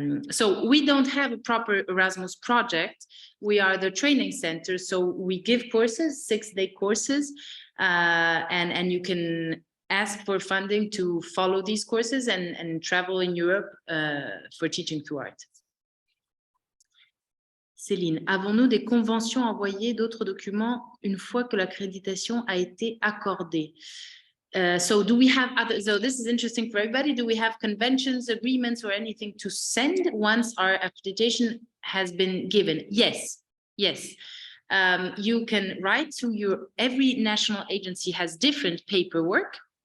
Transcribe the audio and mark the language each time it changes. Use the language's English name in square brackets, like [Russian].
[English] So we don't have a proper Erasmus project. We are the training center, so we give courses, 6-day courses, and you can ask for funding to follow these courses and travel in Europe for teaching through art. [French] Céline, avons-nous des conventions à envoyer, d'autres documents une fois que l'accréditation a été accordée? [English] So do we have other, so this is interesting for everybody. Do we have conventions, agreements, or anything to send once our accreditation has been given? Yes. You can write to every national agency has different paperwork.